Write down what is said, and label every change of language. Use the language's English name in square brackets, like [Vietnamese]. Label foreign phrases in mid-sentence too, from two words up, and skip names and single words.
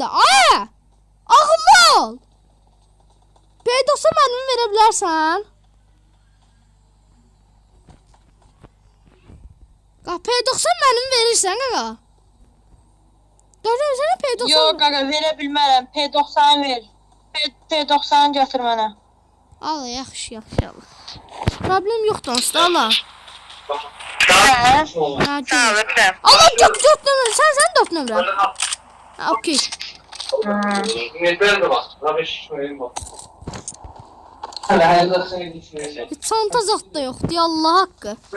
[Turkish] Aa! Akıllı ol. P90 mermi verebilirsen. Kanka P90 mermi verirsen kanka. Gördün mü sana P90? Yok kanka verebilmərəm. P90 ver. [Azerbaijani] P90 gətir mənə. Al yaxşı Allah. Problem yoxdur usta Allah. Hə? Sağ ol. Allah 4 nömrə. Sen 4 nömrə. Ha okey. Çanta zat da yoxdur ya Allah haqqı.